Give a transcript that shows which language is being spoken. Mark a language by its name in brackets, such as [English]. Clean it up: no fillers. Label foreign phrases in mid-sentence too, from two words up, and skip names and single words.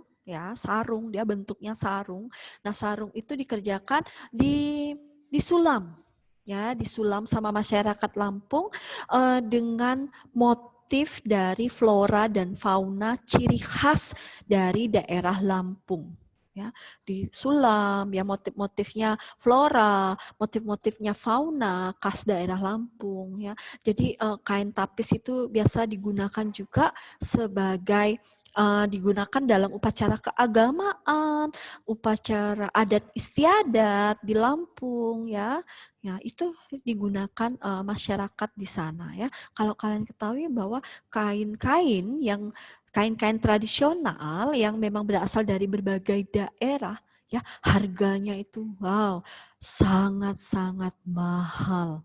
[Indonesian] Ya, sarung, dia bentuknya sarung. Nah, sarung itu dikerjakan disulam, ya, disulam sama masyarakat Lampung dengan motif dari flora dan fauna ciri khas dari daerah Lampung. Ya, disulam, ya motif-motifnya flora, motif-motifnya fauna khas daerah Lampung. Ya, jadi kain tapis itu biasa digunakan juga sebagai digunakan dalam upacara keagamaan, upacara adat istiadat di Lampung ya. Ya, itu digunakan masyarakat di sana ya. Kalau kalian ketahui bahwa kain-kain tradisional yang memang berasal dari berbagai daerah ya, harganya itu wow, sangat-sangat mahal.